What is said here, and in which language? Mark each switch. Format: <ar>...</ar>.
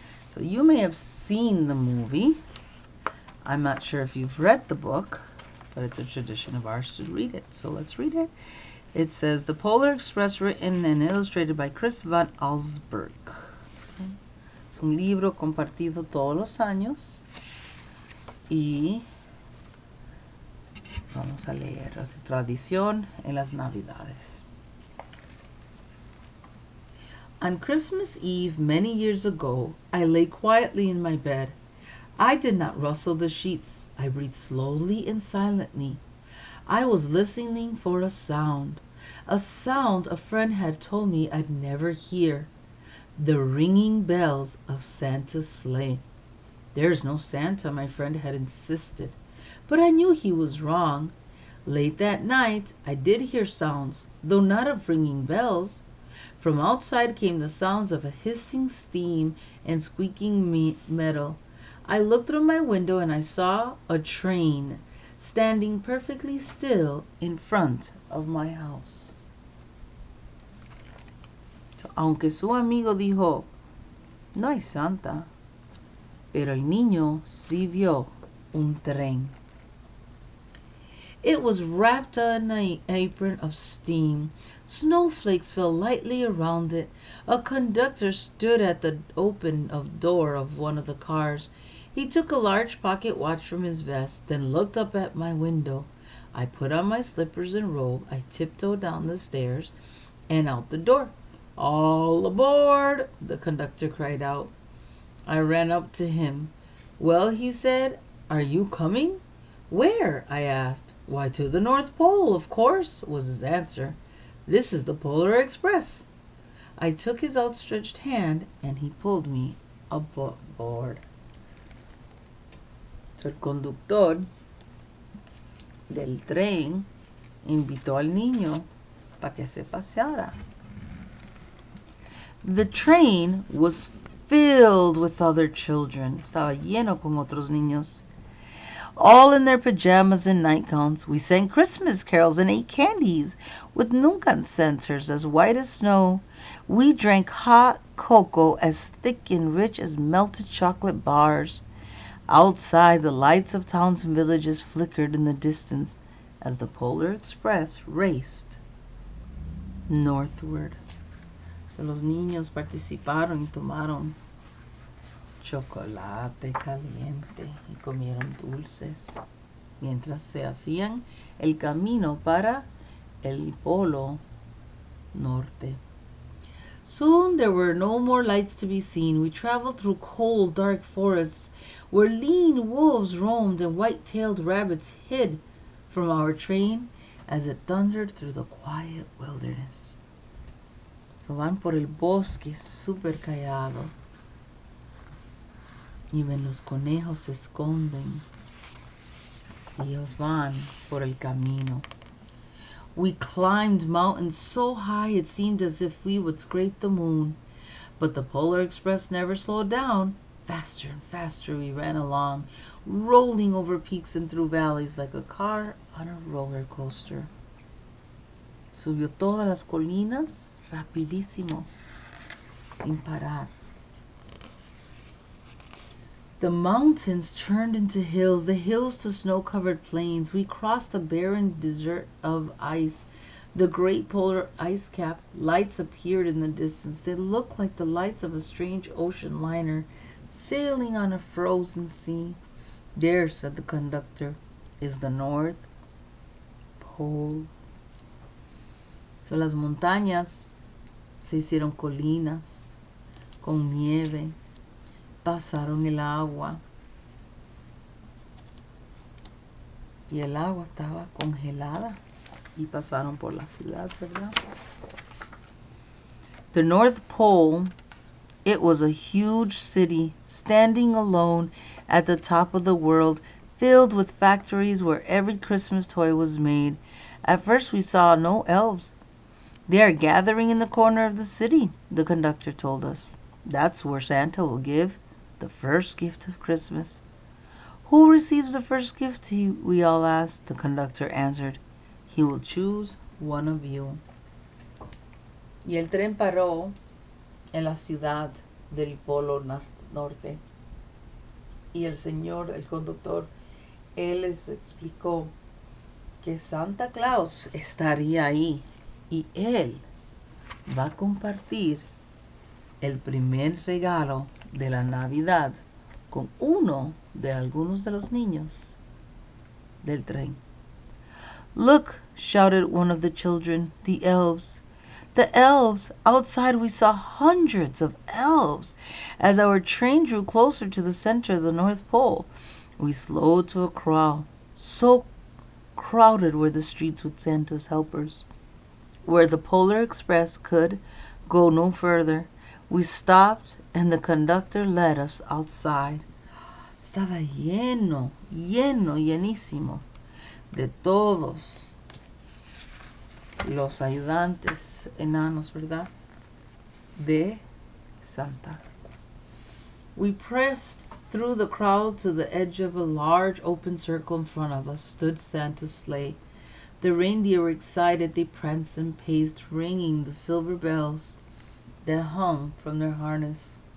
<en>So you may have seen the movie. I'm not sure if you've read the book, but it's a tradition of ours to read it. So let's read it. It says, The Polar Express, written and illustrated by Chris Van Allsburg.</en> <es>Es un libro compartido todos los años. Y vamos a leer la tradición en las Navidades.</es> <en>On Christmas Eve many years ago, I lay quietly in my bed. I did not rustle the sheets. I breathed slowly and silently. I was listening for a sound a friend had told me I'd never hear. The ringing bells of Santa's sleigh. There's no Santa, my friend had insisted, but I knew he was wrong. Late that night, I did hear sounds, though not of ringing bells. From outside came the sounds of a hissing steam and squeaking metal. I looked through my window and I saw a train standing perfectly still in front of my house.</en> <es>Aunque su amigo dijo, no hay Santa, pero el niño sí vio un tren.</es> <en>It was wrapped in an apron of steam. Snowflakes fell lightly around it. A conductor stood at the open door of one of the cars. He took a large pocket watch from his vest, then looked up at my window. I put on my slippers and robe. I tiptoed down the stairs and out the door. All aboard, the conductor cried out. I ran up to him. Well, he said, are you coming? Where? I asked. Why, to the North Pole, of course, was his answer. This is the Polar Express. I took his outstretched hand and he pulled me aboard.</en> <es>So el conductor del tren invitó al niño para que se paseara.</es> <en>The train was filled with other children.</en> <es>Estaba lleno con otros niños.</es> <en>All in their pajamas and nightgowns. We sang Christmas carols and ate candies with Nuncan centers as white as snow. We drank hot cocoa as thick and rich as melted chocolate bars. Outside, the lights of towns and villages flickered in the distance as the Polar Express raced northward.</en> <es>So los niños participaron y tomaron chocolate caliente y comieron dulces mientras se hacían el camino para el Polo Norte.</es> <en>Soon there were no more lights to be seen. We traveled through cold, dark forests where lean wolves roamed and white-tailed rabbits hid from our train as it thundered through the quiet wilderness.</en> <es>So van por el bosque súper callado. Y ven los conejos se esconden. Y ellos van por el camino.</es> <en>We climbed mountains so high it seemed as if we would scrape the moon. But the Polar Express never slowed down. Faster and faster we ran along, rolling over peaks and through valleys like a car on a roller coaster.</en> <es>Subió todas las colinas rapidísimo, sin parar.</es> <en>The mountains turned into hills, the hills to snow-covered plains. We crossed a barren desert of ice. The great polar ice cap lights appeared in the distance. They looked like the lights of a strange ocean liner sailing on a frozen sea. There, said the conductor, is the North Pole.</en> <es>So las montañas se hicieron colinas con nieve. Pasaron el agua y el agua estaba congelada y pasaron por la ciudad, ¿verdad? The North Pole</es> <en>It was a huge city, standing alone at the top of the world, filled with factories where every Christmas toy was made. At first we saw no elves. They are gathering in the corner of the city, the conductor told us. That's where Santa will give the first gift of Christmas. Who receives the first gift? We all asked. The conductor answered, he will choose one of you.</en> <es>Y el tren paró en la ciudad del Polo Norte. Y el señor, el conductor, él les explicó que Santa Claus estaría ahí y él va a compartir el primer regalo de la Navidad con uno de algunos de los niños del tren.</es> <en>Look, shouted one of the children, the elves. The elves! Outside we saw hundreds of elves. As our train drew closer to the center of the North Pole, we slowed to a crawl. So crowded were the streets with Santa's helpers. Where the Polar Express could go no further, we stopped and the conductor led us outside.</en> <es>Estaba lleno, llenísimo de todos los ayudantes enanos, ¿verdad? De Santa.</es> <en>We pressed through the crowd to the edge of a large open circle. In front of us stood Santa's sleigh. The reindeer were excited. They pranced and paced, ringing the silver bells that hung from their harness.</en>